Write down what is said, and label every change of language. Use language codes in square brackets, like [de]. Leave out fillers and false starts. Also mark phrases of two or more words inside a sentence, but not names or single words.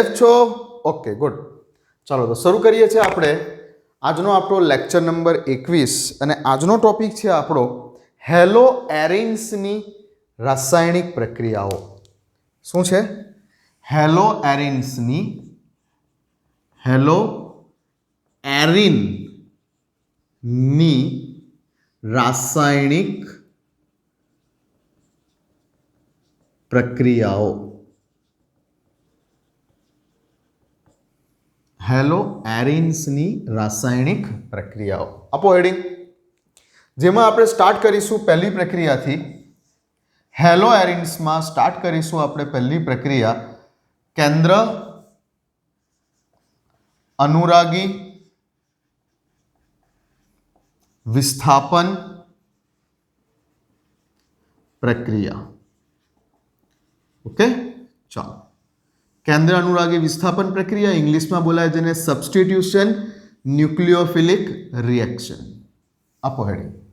[gu] છો [en] okay good [gu] ચલો તો શરૂ કરીએ છે આપણે આજનો આપણો લેક્ચર નંબર 21 અને આજનો ટોપિક છે આપણો હેલો એરિન્સની રાસાયણિક પ્રક્રિયાઓ શું છે હેલો એરિન્સની રાસાયણિક પ્રક્રિયાઓ હેલો એરિન્સની રાસાયણિક પ્રક્રિયાઓ આપો હેડિંગ જેમાં આપણે સ્ટાર્ટ કરીશું પહેલી પ્રક્રિયા થી હેલો એરિન્સ માં સ્ટાર્ટ કરીશું આપણે પહેલી પ્રક્રિયા કેન્દ્ર અનુરાગી વિસ્થાપન પ્રક્રિયા ઓકે ચલો કેન્દ્ર અનુરાગી વિસ્થાપન પ્રક્રિયા ઇંગ્લિશ માં બોલાય જેને [en] substitution nucleophilic reaction [gu] આપો હેડિંગ